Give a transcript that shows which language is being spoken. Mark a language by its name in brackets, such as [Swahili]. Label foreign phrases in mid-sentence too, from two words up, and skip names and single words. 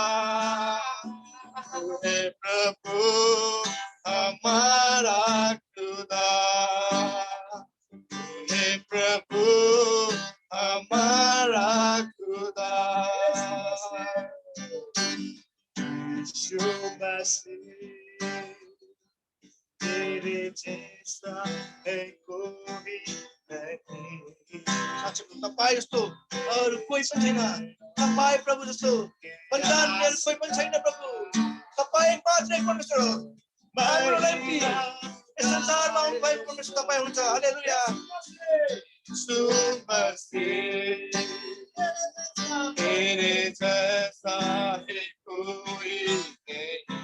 [Hindi] तू है प्रभु हमारा खुदा, तू है प्रभु हमारा खुदा। यीशु मसीह तेरे जैसा है कोई नहीं। [Nepali] तपाईँ जस्तो अरू कोही पनि छैन। तपाईँ प्रभु जस्तो बलिदान दिने कोही पनि छैन प्रभु। तपाईँ मात्रै परमेश्वर हो। हाम्रो लागि यस संसारमा आउनुभएको परमेश्वर तपाईँ हुनुहुन्छ। हालेलुया। [Hindi] यीशु मसीह तेरे जैसा है कोई नहीं।